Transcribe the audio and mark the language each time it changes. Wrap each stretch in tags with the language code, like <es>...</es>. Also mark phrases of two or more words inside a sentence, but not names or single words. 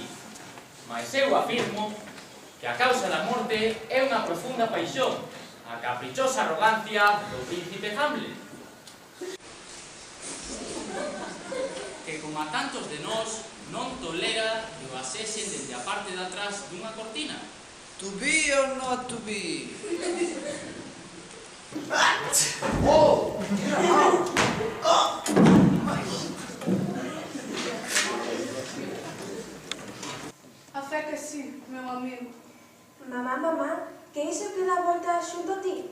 <gl>Mas eu afirmo que a causa da morte é unha profunda paixón, a caprichosa arrogancia do príncipe Hamlet. Que, como a tantos de nós, non tolera que o asesen desde a parte de atrás dunha cortina.</gl> <en>To be or not to be? Oh!</en> <gl>A fe que sí, meu amigo. Mamá, mamá, que iso que dá volta xunto a ti?</gl>